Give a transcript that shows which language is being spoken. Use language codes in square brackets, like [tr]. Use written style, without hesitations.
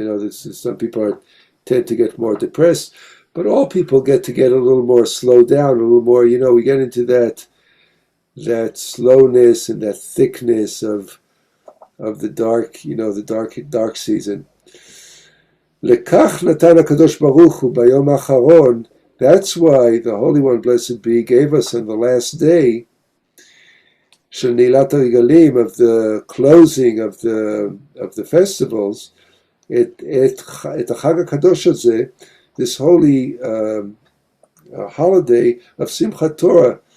[en] Some people tend to get more depressed, but all people get a little more slowed down, a little more, we get into that slowness and that thickness of the dark, the dark season. [he] לכך נתן הקדוש ברוך הוא ביום האחרון. [en] That's why the Holy One, blessed be, gave us on the last day [he] של נעילת הרגלים, [en] of the closing of the festivals, [he] את החג הקדוש הזה, [en] this holy holiday of Simhat Torah.